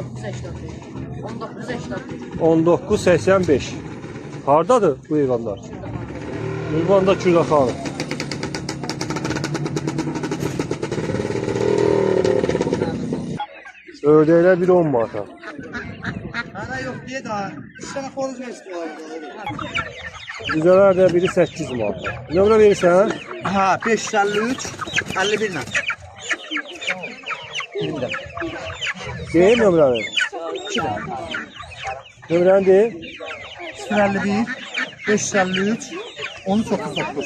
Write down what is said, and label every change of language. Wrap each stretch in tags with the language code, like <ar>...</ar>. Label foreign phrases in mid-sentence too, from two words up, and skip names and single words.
<az>1981 1985. Hardadır bu heyvanlar? Ünvanda Kürdəxanı. Ördəklər biri 10 manata.</az> <tr>Ana yok diye daha. 3 tane koruz mu istiyorlar?</tr> <az>Düzələr də biri 8 manata. Nömrə verirsən?</az> <tr>Ha 553 51 ile.</tr> <az>Deyir nömrəni. Nömrəni deyir. 051 553 1339.</az>